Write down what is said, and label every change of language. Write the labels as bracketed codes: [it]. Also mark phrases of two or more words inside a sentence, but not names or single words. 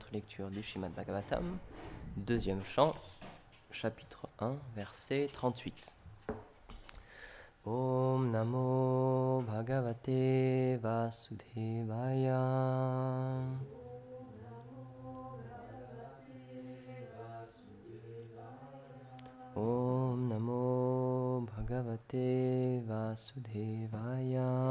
[fr] notre lecture du Srimad Bhagavatam, deuxième chant, chapitre 1, verset 38. [sa] Om Namo Bhagavate Vasudevaya. Om Namo Bhagavate Vasudevaya.